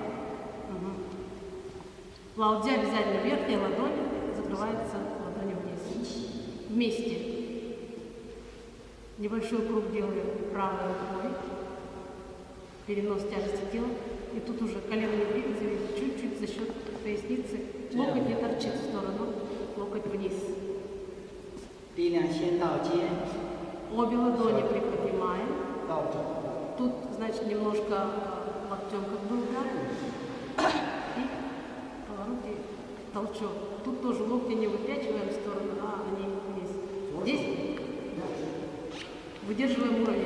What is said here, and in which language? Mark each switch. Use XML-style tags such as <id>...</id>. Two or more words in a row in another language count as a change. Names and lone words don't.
<ru>Лаудя обязательно верхняя ладонь закрывается ладонью вниз. Вместе. Небольшой круг делаем правой рукой. Перенос тяжести тела. И тут уже колено не двигается, видите, чуть-чуть за счет поясницы. Локоть не торчит в сторону, локоть вниз.</ru> <zh>力量先到肩，</zh> <ru>Обе ладони приподнимаем.</ru> <zh>到肘，</zh> <ru>Тут, значит, немножко локтем как бы удар. И поворот и толчок. Тут тоже локти не выпячиваем в сторону, а они вниз. Здесь выдерживаем уровень.</ru>